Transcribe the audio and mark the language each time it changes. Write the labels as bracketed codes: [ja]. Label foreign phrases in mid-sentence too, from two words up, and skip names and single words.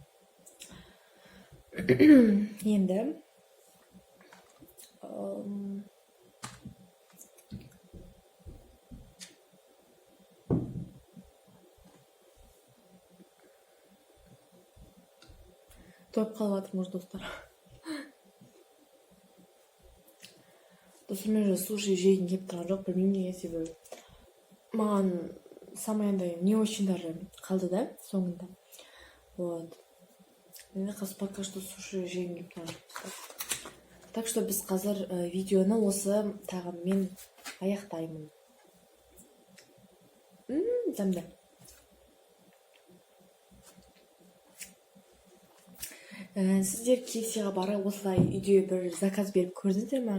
[kk] Енді тойып қалып жатырмыз достар. Достар, мен уже суши жегім келіп тұрған жоқ, білмеймін неге, себебі маған самый андай [ru] не очень даже [kk] қалды да соңында. Вот. Енді қазір [ru] пока что [kk] суши жегім келіп тұрған жоқ. [ru] Так что [kk] біз қазір видеоны осы тағаммен аяқтаймын. Дәмді. Сіздер KFC-ға барып осылай үйде бір заказ беріп көрдіңіздер ме?